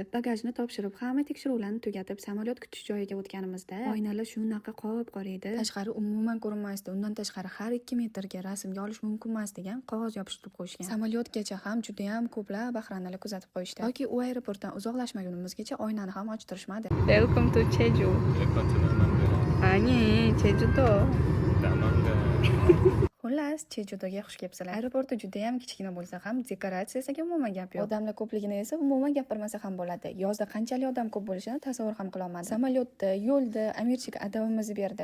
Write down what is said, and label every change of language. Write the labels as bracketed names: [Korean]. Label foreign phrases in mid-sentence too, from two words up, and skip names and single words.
[Uzbek] Bagajni topshirib, hamma tekshiruvlarni tugatib, samolyot kutish joyiga o'tganimizda oynalar shunaqa qop-qora edi. Tashqari umuman ko'rinmasdi. Undan tashqari har 2 metrga rasmga olish mumkin emas degan qog'oz yopishtirib qo'yishgan. Samolyotgacha ham juda ham ko'plab bahrandalar kuzatib qo'yishdi. Yoki u aeroportdan uzoqlashmagunimizgacha oynani ham ochtirishmadi. [English] Welcome to Jeju. [Uzbek] Ani, Jejudo. Xullas, Jejudoga xush kelibsizlar. Aeroporti juda ham kichkina bo'lsa ham dekoratsiyasiga umuman gap yo'q. Odamlar ko'pligini esa umuman gapirmasa ham bo'ladi. Yozda qanchalik odam ko'p bo'lishini tasavvur ham qila olmadim. Samolyotda, yo'lda Amirchik adabimizni berdi.